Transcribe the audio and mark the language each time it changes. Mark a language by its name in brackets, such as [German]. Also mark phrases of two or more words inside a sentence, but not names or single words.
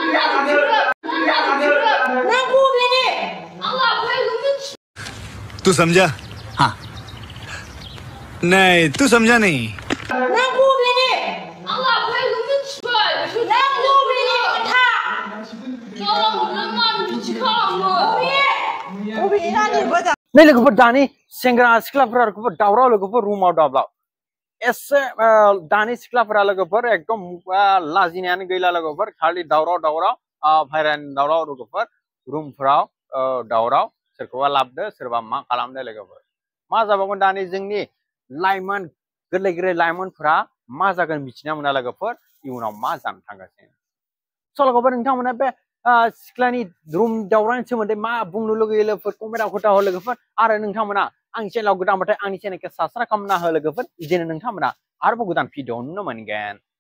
[Hindi] तू समझा? हाँ। नहीं, तू समझा नहीं। [Bodo] नहीं लोगोफोर दानि सेंग्रा सिख्लाफोर दावराव लोगोफोर रुमाव दाब्लाव एसे दानि सिख्लाफोरा लोगोफोर एकदम लाजिनायानो गैला लोगोफोर खालि दावराव भाइरान दावराव लोगोफोर रुमफोराव दावराव सोरखौबा लाबदो सोरबा मा खालामदो लोगोफोर मा जाबावगोन दानि जोंनि लाइमोन गोरलै लाइमोनफोरा मा जागोन मिथिना मोना लोगोफोर इयुनाव मा जानो थांगासिनो स' लोगोफोर नोंथांमोना बे सिख्लानि रुम दावरावनि सोमोन्दै मा बुंनो लुगैयो लोगोफोर कमेन्टआव खोन्थाहर लोगोफोर आरो नोंथांमोना आंनि चेनेलाव गोदानबाथाय आंनि चेनेलखौ साबस्क्राइब खालामना हो लोगोफोर बिदिनो नोंथांमोना आरोबाव गोदान भिडिअ नुनो मोनगोन।